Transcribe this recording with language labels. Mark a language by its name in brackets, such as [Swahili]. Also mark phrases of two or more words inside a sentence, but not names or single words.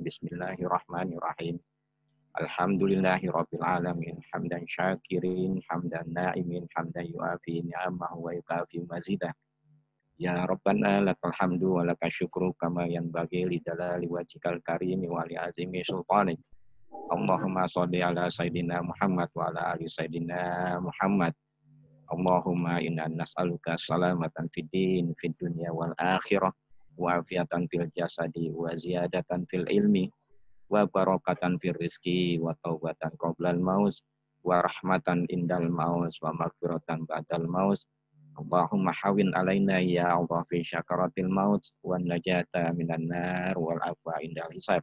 [Arabic] بسم الله الرحمن الرحيم. الحمد لله رب العالمين، حمدا شاكرين، حمدا ناعمين، حمدا يوافي نعمه ويكافئ مزيده. يا ربنا لك الحمد ولك الشكر كما ينبغي لجلال وجهك الكريم ولعظيم سلطانك. اللهم صل على سيدنا محمد وعلى آل سيدنا محمد. اللهم إنا نسألك سلامة في الدين، في الدنيا والآخرة، وعافية في الجسد، وزيادة في العلم، وبركة في الرزق، وتوبة قبل الموت، ورحمة عند الموت، ومغفرة بعد الموت. اللهم هون علينا يا الله في سكرات الموت، والنجاة من النار، والعفو عند الحساب.